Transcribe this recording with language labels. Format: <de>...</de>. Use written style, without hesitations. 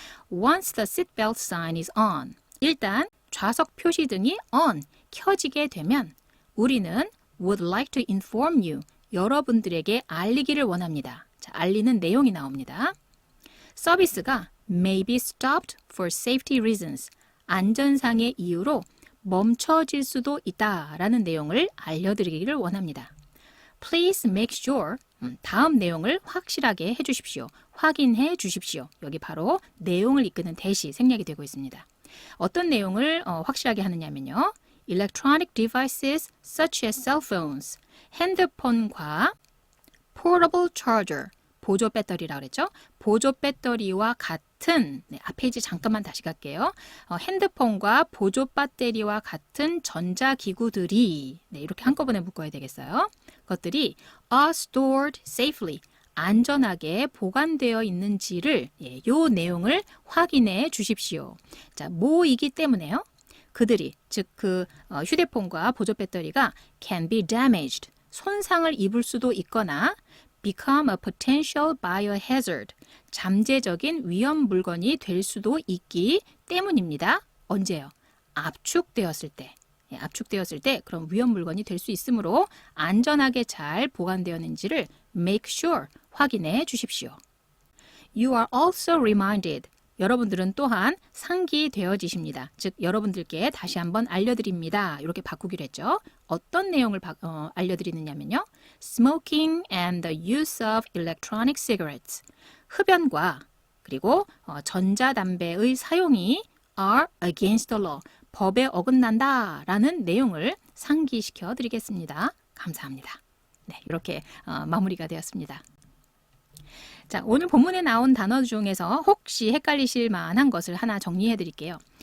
<en>Once the seatbelt sign is on.</en> <ko>일단 좌석 표시등이</ko> <en>on,</en> <ko>켜지게 되면 우리는</ko> <en>would like to inform you.</en> <ko>여러분들에게 알리기를 원합니다. 자, 알리는 내용이 나옵니다. 서비스가</ko> <en>may be stopped for safety reasons.</en> <ko>안전상의 이유로 멈춰질 수도 있다라는 내용을 알려드리기를 원합니다.</ko> <en>Please make sure.</en> <ko>다음 내용을 확실하게 해주십시오. 확인해 주십시오. 여기 바로 내용을 이끄는 대시 생략이 되고 있습니다. 어떤 내용을 확실하게 하느냐면요.</ko> <en>Electronic devices such as cell phones.</en> <ko>핸드폰과</ko> <en>portable charger.</en> <ko>보조 배터리라고 그랬죠. 보조 배터리와 같은 앞페이지 잠깐만 다시 갈게요. 핸드폰과 보조 배터리와 같은 전자기구들이 이렇게 한꺼번에 묶어야 되겠어요. 그것들이</ko> <en>are stored safely.</en> <ko>안전하게 보관되어 있는지를 요 내용을 확인해 주십시오. 자, 뭐이기 때문에요? 그들이 즉 그 휴대폰과 보조 배터리가</ko> <en>can be damaged.</en> <ko>손상을 입을 수도 있거나</ko> <en>become a potential biohazard.</en> <ko>잠재적인 위험 물건이 될 수도 있기 때문입니다. 언제요? 압축되었을 때. 압축되었을 때 그런 위험 물건이 될 수 있으므로 안전하게 잘 보관되었는지를</ko> <en>make sure</en> <ko>확인해 주십시오.</ko> <en>You are also reminded.</en> <ko>여러분들은 또한 상기되어지십니다. 즉 여러분들께 다시 한번 알려드립니다. 이렇게 바꾸기로 했죠. 어떤 내용을 알려드리느냐면요.</ko> <en>Smoking and the use of electronic cigarettes.</en> <ko>흡연과 그리고 전자담배의 사용이</ko> <en>are against the law.</en> <ko>법에 어긋난다 라는 내용을 상기시켜 드리겠습니다. 감사합니다. 네, 이렇게 마무리가 되었습니다. 자, 오늘 본문에 나온 단어 중에서 혹시 헷갈리실 만한 것을 하나 정리해 드릴게요.</ko>